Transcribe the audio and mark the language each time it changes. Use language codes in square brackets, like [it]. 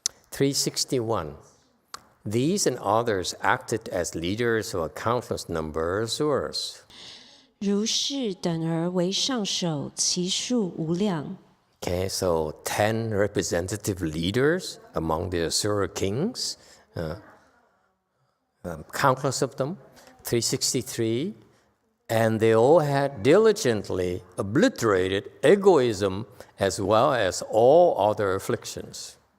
[en] 361. These and others acted as leaders of a countless number of Asuras. [zh] 如是等而为上首，其数无量。 [en] Okay, so 10 representative leaders among the Asura kings, countless of them, 363, and they all had diligently obliterated egoism as well as all other afflictions.